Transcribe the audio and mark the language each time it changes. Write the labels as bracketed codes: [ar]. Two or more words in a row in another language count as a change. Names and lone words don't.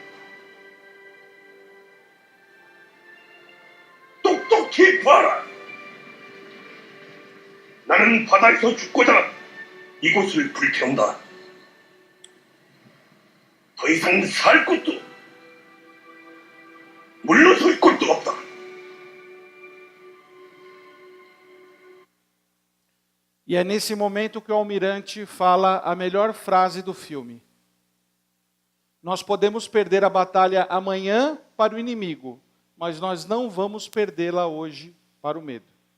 [ko] 똑똑히 봐라. 나는 바다에서 죽고자 이곳을 불태운다. 더 이상 살 곳도 물러설 것도 없다. [pt] E é nesse momento que o almirante fala a melhor frase do filme. Nós podemos perder a batalha amanhã para o inimigo, mas nós não vamos perdê-la hoje para o medo.